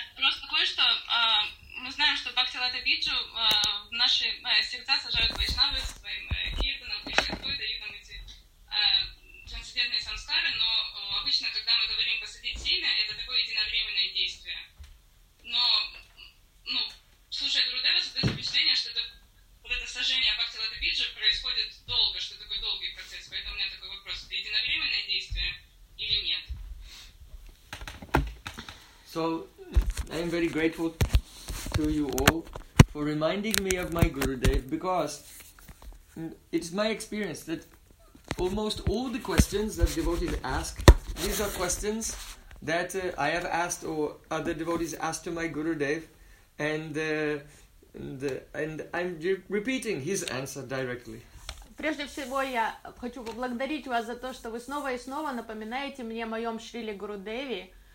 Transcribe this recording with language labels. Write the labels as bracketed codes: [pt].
[ru] Просто кое что мы знаем, что Бхакти Лата Биджу в наши сердца сажают вайшнавы с своим киртаном, кришнатвой, дают нам эти трансцендентные самскары, но обычно, когда мы говорим посадить семя, это такое единовременное действие. Но, ну, слушая Гурудева, создается впечатление, что это, вот это сажение Бхакти Лата Биджу происходит долго, что такой долгий процесс. Поэтому у меня такой вопрос, это единовременное действие или нет? [en] So, I am very grateful to you all for reminding me of my Gurudev, because it's my experience that almost all the questions that devotees ask, these are questions that I have asked or other devotees asked to my Gurudev, and I'm repeating his answer directly. [ru] Прежде всего, я хочу поблагодарить вас за то, что вы снова и снова напоминаете мне о моем Шриле Гурудеве.